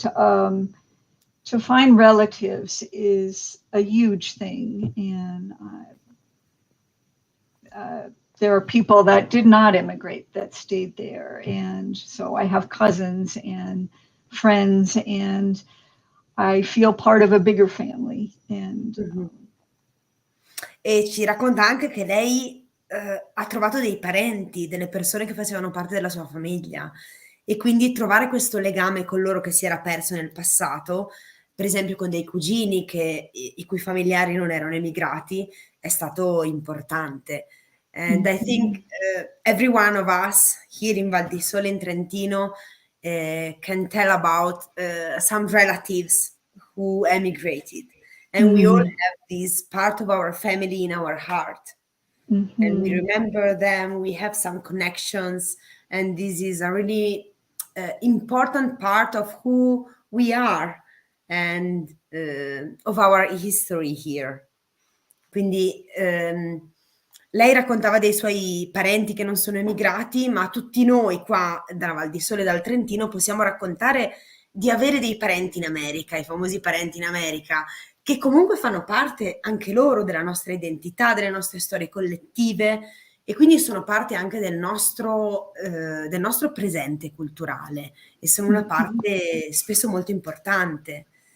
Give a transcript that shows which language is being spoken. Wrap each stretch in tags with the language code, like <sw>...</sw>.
<en>To find relatives is a huge thing. And there are people that did not immigrate that stayed there. And so I have cousins and friends, and I feel part of a bigger family. And</en> <it>E ci racconta anche che lei ha trovato dei parenti, delle persone che facevano parte della sua famiglia e quindi trovare questo legame con loro che si era perso nel passato, per esempio con dei cugini i cui familiari non erano emigrati, è stato importante.</it> <en>And I think every one of us here in Val di Sole in Trentino can tell about some relatives who emigrated. And we all have this part of our family in our heart. And we remember them, we have some connections, and this is a really important part of who we are and of our history here.</en> <it>Quindi lei raccontava dei suoi parenti che non sono emigrati, ma tutti noi qua dalla Val di Sole, dal Trentino, possiamo raccontare di avere dei parenti in America, i famosi parenti in America, che comunque fanno parte anche loro della nostra identità, delle nostre storie collettive e quindi sono parte anche del nostro presente culturale e sono una parte spesso molto importante.</it>